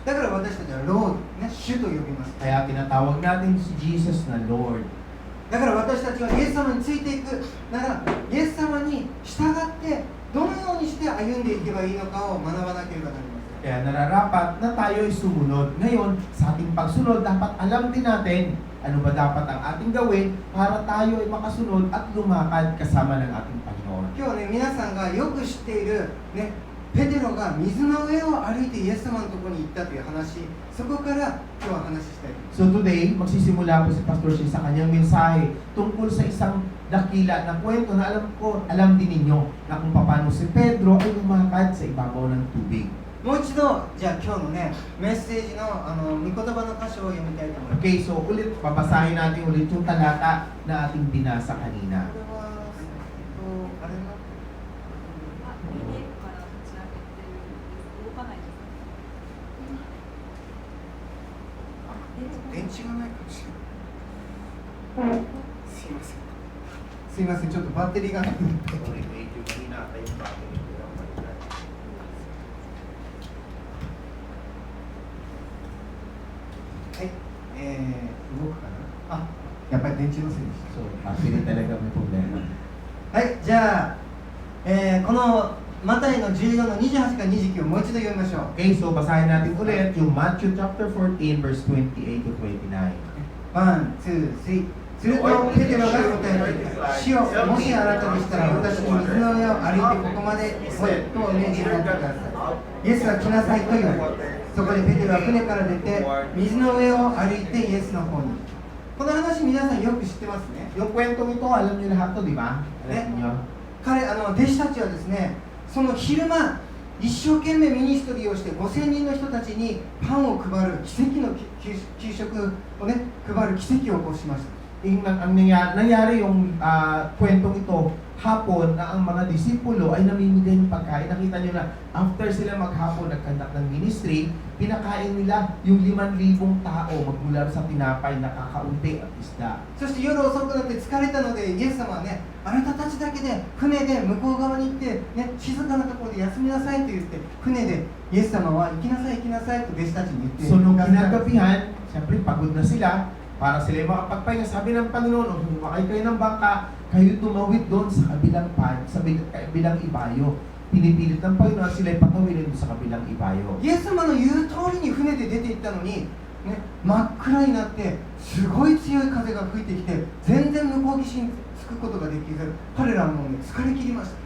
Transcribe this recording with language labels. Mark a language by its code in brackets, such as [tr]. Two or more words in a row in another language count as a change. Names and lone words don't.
[ja] だから私たちはロード、ね、主と呼びます。 [tl] Kaya tinatawag natin si Jesus na Lord. [ja] だから私たちはイエス様についていくなら、イエス様に従ってどのようにして歩んでいけばいいのかを学ばなければなりません。 [tl] Kaya nararapat na tayo ay sumunod. Ngayon, sa ating pagsunod, dapat alam din natin ano ba dapat ang ating gawin para tayo ay makasunod at lumakad kasama ng ating Panginoon. [ja] 今日ね、皆さんがよく知っている、ね、ペテロが水の上を歩いてイエス様のところに行ったという話、そこから今日は話したいと思います。 [en] So today, [tl] magsisimula po si Pastor Shane sa kanyang mensahe tungkol sa isang dakila na kwento na alam din ninyo na kung paano si Pedro ay lumakad sa ibabaw ng tubig. [ja] もう一度、じゃあ今日のね、メッセージの御言葉の箇所を読みたいと思います。 [tl] Okay, so ulit, babasahin natin ulit yung talata na ating binasa kanina. [ja] これは、あれな、家から立ち上げて動かないです電池がないかもしれない。すいません。すいません、ちょっとバッテリーがないので。 [tl] Sorry, medyo mahina tayong battery ko. [ja] はい、動くかなあ、やっぱり電池のせいでし [tl] So, battery talaga may problema. [ja] た。はい、じゃあ、このマタイの14の28から29をもう一度読みましょう。 [tl] Okay, so basahin natin ulit yung [en] Matthew chapter 14 verse 28 to 29. One, two, three. [ja] するとペテロが答えて、主よ、もしあなたでしたら私に水の上を歩いてここまで来いとお命じになってください。イエスは来なさいと言われた。そこでペテロは船から出て水の上を歩いてイエスの方に。この話皆さんよく知ってますね。 [tl] Yung kwentong ito, alam niyo lahat to, di ba? Alam niyo? [ja] 弟子たちはですね、その昼間一生懸命ミニストリーをして5000人の人たちにパンを配る奇跡の給食をね配る奇跡を起こしました。 [tl] Ang nangyari yung kwentong ito, hapon na ang mga disipulo ay namimigay ng pagkain. Nakita nyo na after sila maghapon nagkandak ng ministry, pinakain nila yung 5,000 tao magmula sa tinapay na kakaunti at isda. [ja] そして夜遅くなって疲れたのでイエス様はね、あなたたちだけで船で向こう側に行って、ね、静かなところで休みなさいと言って船でイエス様は行きなさい行きなさいと弟子たちに言って [tl] So nung kinagabihan, siyempre pagod na sila, para sila makapagpahinga. Sabi ng Panginoon, kung sumakay kayo ng bangka, kayo tumawid doon sa kabilang kabilang ibayo. Pinipilit ng Panginoon sila'y patawidin doon sa kabilang ibayo. [ja] イエス様の言う通りに船で出て行ったのに、ね、真っ暗になってすごい強い風が吹いてきて全然向こう岸に着くことができず彼らはもうね疲れ切りました。